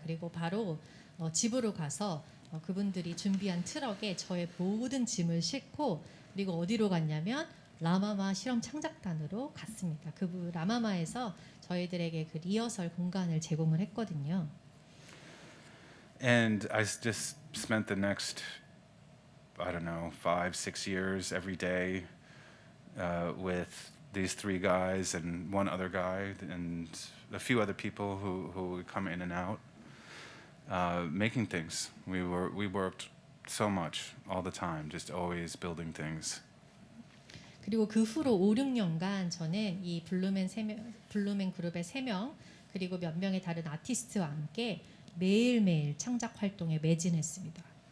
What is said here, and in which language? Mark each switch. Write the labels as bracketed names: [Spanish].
[Korean] 그리고 바로 집으로 가서 그분들이 준비한 트럭에 저의 모든 짐을 싣고 그리고 어디로 갔냐면 라마마 실험 창작단으로 갔습니다. 그 라마마에서 저희들에게 그 리허설 공간을 제공을 했거든요. [English] And I just spent the next, I don't know, 5-6 years every day with these 3 guys and one other guy and a few other people who would come in and out, making things. We worked so much all the time, just always building things. [Korean] 그리고 그 후로 5-6년간 저는 이 블루맨 그룹의 3명 그리고 몇 명의 다른 아티스트와 함께 매일매일 창작 활동에 매진했습니다.